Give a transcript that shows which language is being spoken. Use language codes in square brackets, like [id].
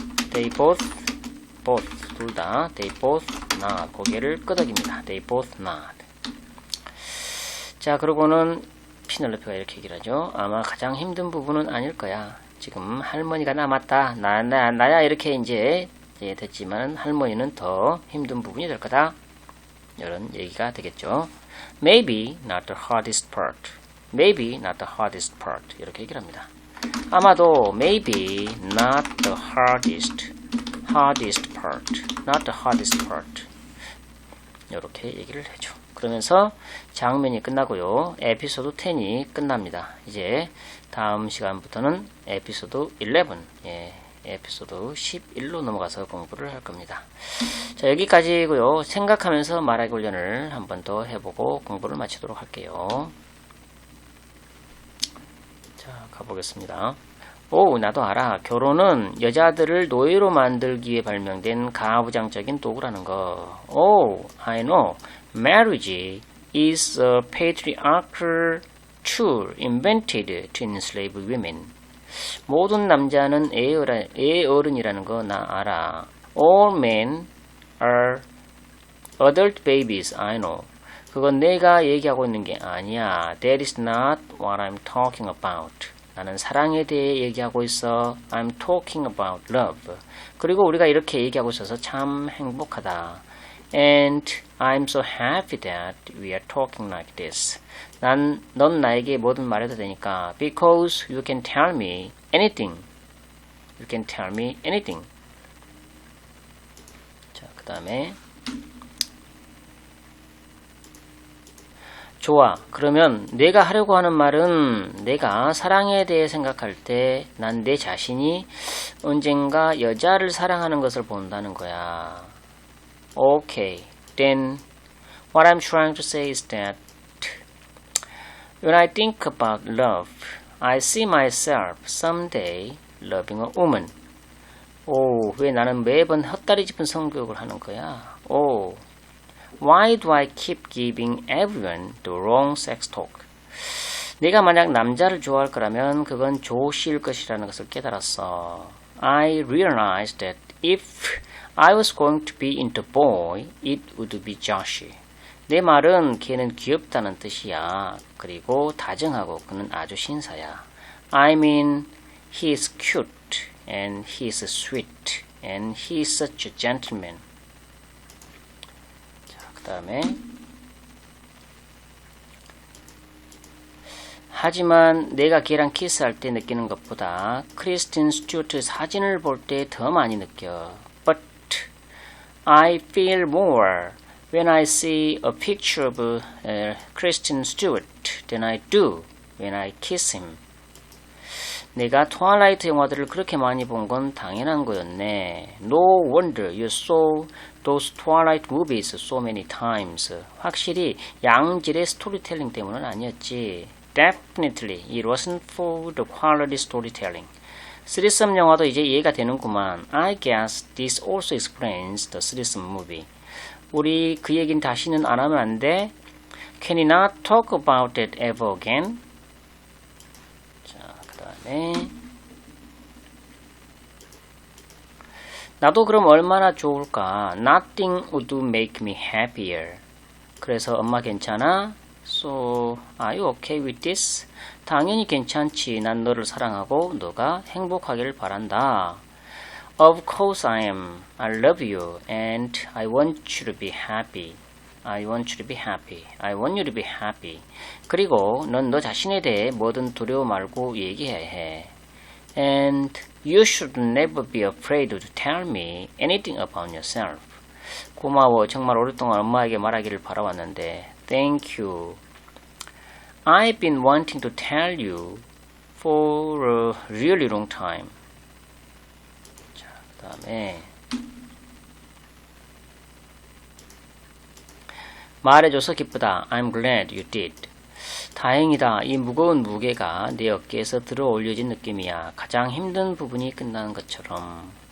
[en] They both [ko] 둘 다 [en] they both nod. [ko] 고개를 끄덕입니다. [en] They both nod. [ko] 자, 그러고는 피넬로페가 이렇게 얘기를 하죠. 아마 가장 힘든 부분은 아닐 거야. 지금 할머니가 남았다. 나야 이렇게 이제 됐지만 할머니는 더 힘든 부분이 될 거다. 이런 얘기가 되겠죠. [en] Maybe not the hardest part. Maybe not the hardest part. [ko] 이렇게 얘기를 합니다. 아마도 [en] maybe not the hardest part. Not the hardest part. [ko] 이렇게 얘기를 해줘. 그러면서 장면이 끝나고요. 에피소드 10이 끝납니다. 이제 다음 시간부터는 에피소드 11, 에피소드 11로 넘어가서 공부를 할 겁니다. 자, 여기까지고요. 생각하면서 말하기 훈련을 한 번 더 해보고 공부를 마치도록 할게요. 자, 가보겠습니다. 오, 나도 알아. 결혼은 여자들을 노예로 만들기 위해 발명된 가부장적인 도구라는 거. [en] 오, I know. Marriage is a patriarchal tool invented to enslave women. [ko] 모든 남자는 애어른이라는 거 나 알아. [en] All men are adult babies, I know. [ko] 그건 내가 얘기하고 있는 게 아니야. [en] That is not what I'm talking about. [ko] 나는 사랑에 대해 얘기하고 있어. [en] I'm talking about love. [ko] 그리고 우리가 이렇게 얘기하고 있어서 참 행복하다. [en] And I'm so happy that we are talking like this. [ko] 넌 나에게 뭐든 말해도 되니까. [en] Because you can tell me anything. You can tell me anything. [ko] 자, 그 다음에 좋아. 그러면 내가 하려고 하는 말은 내가 사랑에 대해 생각할 때 난 내 자신이 언젠가 여자를 사랑하는 것을 본다는 거야. [en] Okay. Then what I'm trying to say is that when I think about love, I see myself someday loving a woman. [ko] 오, 왜 나는 매번 헛다리 짚은 성교육을 하는 거야? 오. [en] Why do I keep giving everyone the wrong sex talk? [ko] 내가 만약 남자를 좋아할 거라면 그건 조씨일 것이라는 것을 깨달았어. [en] I realized that if I was going to be into boy, it would be Joshi. [ko] 내 말은 걔는 귀엽다는 뜻이야. 그리고 다정하고 그는 아주 신사야. [en] I mean, he is cute and he is sweet and he is such a gentleman. [ko] 그 다음에 하지만 내가 걔랑 키스할 때 느끼는 것보다 크리스틴 스튜어트 사진을 볼 때 더 많이 느껴. [en] But I feel more when I see a picture of Kristen Stewart than I do when I kiss him. [ko] 내가 트와일라이트 영화들을 그렇게 많이 본 건 당연한 거였네. [en] No wonder you saw those Twilight movies so many times. [ko] 확실히 양질의 스토리텔링 때문은 아니었지. [en] Definitely, it wasn't for the quality storytelling. [ko] 스리썸 영화도 이제 이해가 되는구만. [en] I guess this also explains the 스리썸 movie. [ko] 우리 그 얘기는 다시는 안 하면 안 돼? [en] Can we not talk about that ever again? [ko] 자, 그 다음에 나도 그럼 얼마나 좋을까? [en] Nothing would make me happier. [ko] 그래서 엄마 괜찮아? [en] So, are you okay with this? [ko] 당연히 괜찮지. 난 너를 사랑하고 너가 행복하기를 바란다. [en] Of course I am. I love you and I want you to be happy. I want you to be happy. I want you to be happy. [ko] 그리고 넌 너 자신에 대해 뭐든 두려워 말고 얘기해야 해. [en] And you should never be afraid to tell me anything about yourself. [ko] 고마워. 정말 오랫동안 엄마에게 말하기를 바라왔는데. [en] Thank you. I've been wanting to tell you for a really long time. [ko] 자, 그 다음에 말해줘서 기쁘다. [en] I'm glad you did. [ko] 다행이다. 이 무거운 무게가 내 어깨에서 들어 올려진 느낌이야. 가장 힘든 부분이 끝나는 것처럼.